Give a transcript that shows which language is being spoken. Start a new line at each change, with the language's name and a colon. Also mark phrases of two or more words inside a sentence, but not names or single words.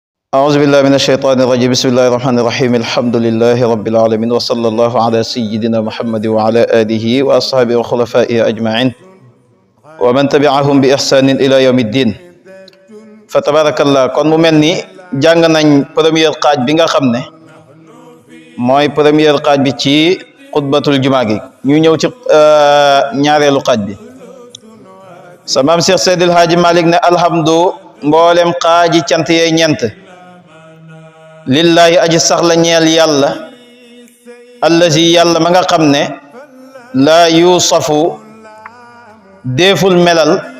Arabic: أعوذ بالله من الشيطان الرجيم بسم الله الرحمن الرحيم الحمد لله رب العالمين وصلى الله على سيدنا محمد وعلى آله وأصحابه وخلفائه أجمعين ومن تبعهم بإحسان إلى يوم الدين فتبارك الله
Wolof: kon mu mel ni jàng nañ première xaaj bi nga xam ne mooy première xaaj bi ci xutbatul jumaa gi ñu ñëw ci ñaareelu xaaj bi sa maam Cheikh Seydil Hadji Malick ne alhamdu mboolem xaaji cant yee ñent lillahi aji sax la ñeel yàlla allazi yàlla ma nga xam ne
Arabic: لا يوصف
Wolof: déeful melal